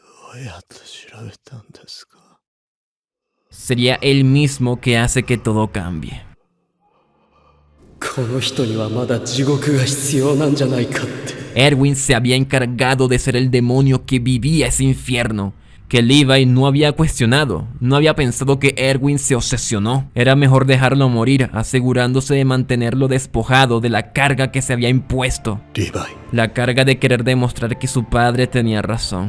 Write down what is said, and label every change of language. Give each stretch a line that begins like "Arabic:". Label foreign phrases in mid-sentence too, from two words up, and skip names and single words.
Japanese: うやって調べたんですか?
Spanish: Sería él mismo que hace que todo cambie.
Japanese: この人にはまだ地獄が必要なんじゃないかって。
Spanish: Erwin se había encargado de ser el demonio que vivía ese infierno, que Levi no había cuestionado, no había pensado que Erwin se obsesionó. Era mejor dejarlo morir, asegurándose de mantenerlo despojado de la carga que se había impuesto. Levi. La carga de querer demostrar que su padre tenía razón.